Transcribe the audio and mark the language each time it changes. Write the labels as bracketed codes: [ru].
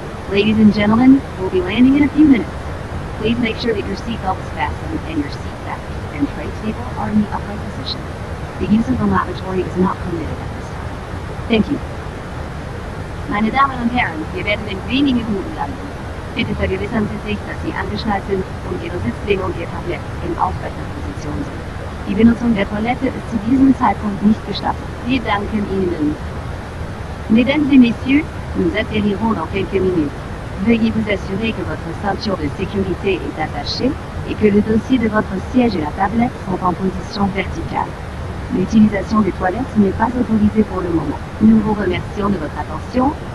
[en] Ladies and gentlemen, we'll be landing in a few minutes. Please make sure that your seatbelt is fastened and your seat back and tray table are in the upright position. The use of the lavatory is not permitted at this time. Thank you. [de] Meine Damen und Herren, wir werden in wenigen Minuten landen. Bitte vergewissern Sie sich, dass Sie angeschnallt sind und Ihre Sitzlehne und Ihr Tablett in aufrechter Position sind. Die Benutzung der Toilette ist zu diesem Zeitpunkt nicht gestattet. Wir danken Ihnen. [fr] Mesdames et messieurs, nous atterrirons dans quelques minutes. Veuillez vous assurer que votre ceinture de sécurité est attachée et que le dossier de votre siège et la tablette sont en position verticale. L'utilisation des toilettes n'est pas autorisée pour le moment. Nous vous remercions de votre attention.